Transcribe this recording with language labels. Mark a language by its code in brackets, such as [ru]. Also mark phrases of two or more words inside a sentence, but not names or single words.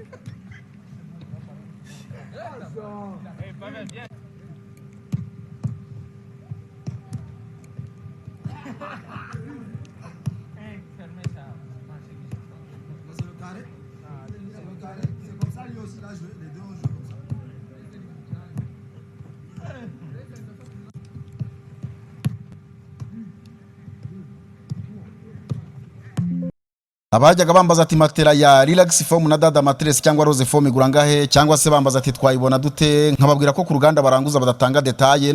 [fr] Pas mal, bien. Fermez ça. C'est le carré. C'est le carré. C'est comme ça, lui aussi, il a joué. Les deux ont joué comme ça. [rw] Abajyaga bambaza ati matera ya relax foam na dada mattress cyangwa rose foam igura ngahe cyangwa se bambaza ati twayibona dute, nkababwira ko ku ruganda baranguza badatanga detaye.